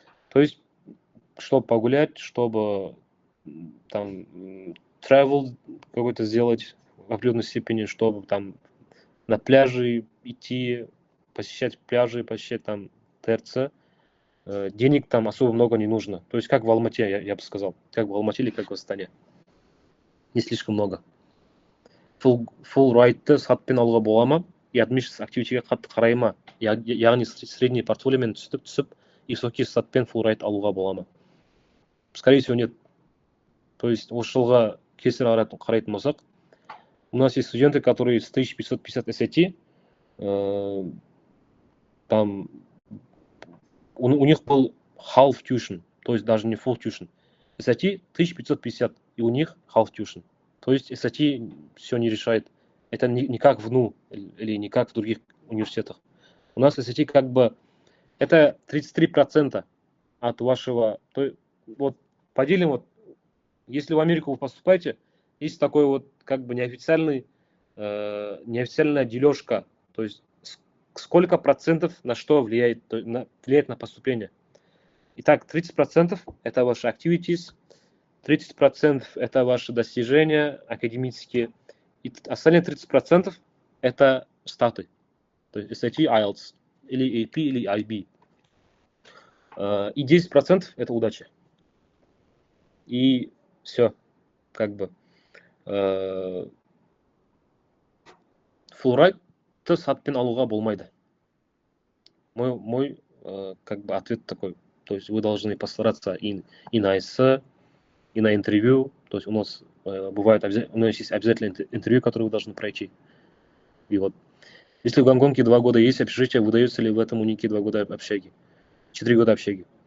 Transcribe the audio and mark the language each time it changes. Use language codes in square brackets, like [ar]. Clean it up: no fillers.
[ru] То есть, чтобы погулять, чтобы там travel какой-то сделать в определенной степени, чтобы там на пляже идти, посещать пляжи, посещать там ТРЦ, денег там особо много не нужно. То есть как в Алмате, я бы сказал, как в Алмате или как в Астане. Не слишком много. [kk] Full ride-ты сатпен алуға бола ма? И admissions activity-ге қатты қарай ма? Яғни средний портфолиомен түсіп, и высокий сатпен full ride алуға бола ма? [ru] Скорее всего, нет. То есть [kk] осы жылға кесір қарайтын болсақ, [ru] у нас есть студенты, которые с 1550 SAT, там у них был half tuition, то есть даже не full tuition. SAT 1550, и у них half tuition. То есть SAT все не решает. Это не как в НУ или не как в других университетах. У нас SAT как бы это 33% от вашего... Вот поделим, вот, если в Америку вы поступаете, есть такой вот как бы неофициальная дележка, то есть сколько процентов на что влияет на поступление. Итак, 30% это ваши activities, 30% это ваши достижения академические, и остальные 30% это статы, то есть SAT, IELTS, или AP, или IB. И 10% это удача. И все, как бы. [kk] Фуллрайтты сатпен алуға болмайды. [ru] Мой как бы ответ такой. То есть вы должны постараться и на эссе, и на интервью. То есть у нас бывает, у нас есть обязательно интервью, которое вы должны пройти. И вот, если в Гонконге 2 года есть общежитие, выдается ли в этом унике 2 года общаги? 4 года общаги.